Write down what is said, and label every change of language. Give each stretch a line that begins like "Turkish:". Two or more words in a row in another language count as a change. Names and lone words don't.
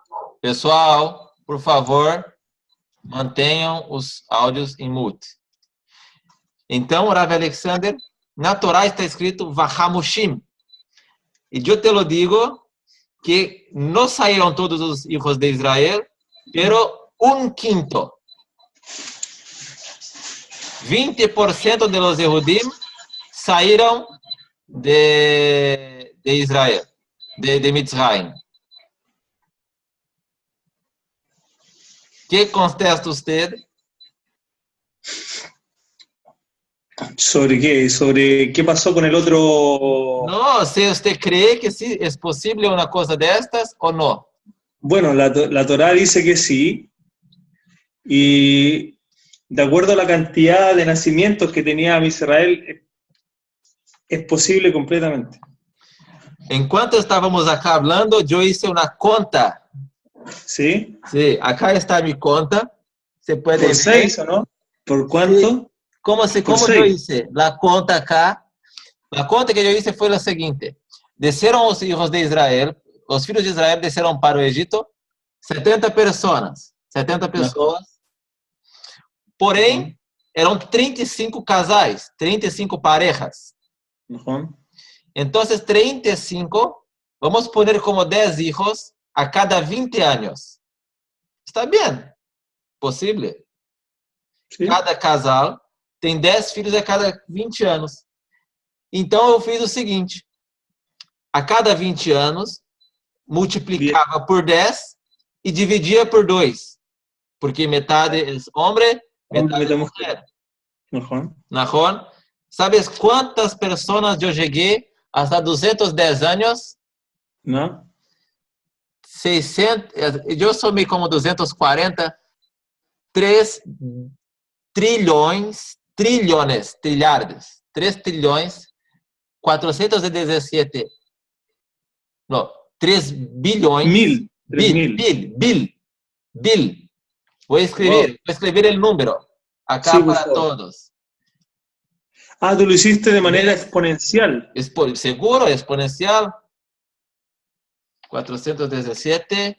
Portuguese: Pessoal, por favor, mantenham os áudios em mute. Então, Rav Alexander, na Torá está escrito Vahamushim. E eu
Spanish: te lo digo
Portuguese: que não saíram todos os filhos de Israel,
Spanish: pero un quinto. 20% de los Yehudim saíram de Israel, de Mitzrayim. ¿Qué contesta usted? ¿Sobre qué? ¿Sobre qué pasó con el otro? No, si usted cree que sí es posible una cosa de estas o no. Bueno, la Torá dice que sí, y de acuerdo a la cantidad de nacimientos que tenía Israel, es posible completamente.
Portuguese: Enquanto estávamos
Spanish: acá hablando, yo hice una conta. ¿Sí? Sí, acá está mi conta. Se puede ¿Por ver. 6 o no? ¿Por cuánto? Sí. ¿Cómo yo hice? La conta acá. La conta que yo hice fue la siguiente.
Portuguese: Desceram os hijos de Israel, os filhos de Israel desceram para o Egito, 70 pessoas. 70 pessoas. Porém, eram 35 casais, 35 parejas.
Spanish: Então, 35, vamos poner como 10 hijos a cada
Portuguese: 20 anos. Está bem? Possível? Sim. Cada casal tem 10 filhos a cada 20 anos. Então, eu fiz o seguinte. A cada 20 anos, multiplicava por 10 e dividia por 2. Porque metade é homem, metade é mulher.
Hebrew: Nahon.
Spanish: ¿Sabes cuántas personas yo llegué hasta 210 años? No. 600,
Portuguese: yo somei como 240, 3 trilhões, trilhardos, 3 trilhões, 417, no, 3 bilhões, bil.
Spanish: Voy a escribir el número acá sí, para todos. Ah, tú lo hiciste de manera exponencial. Seguro, exponencial. 417.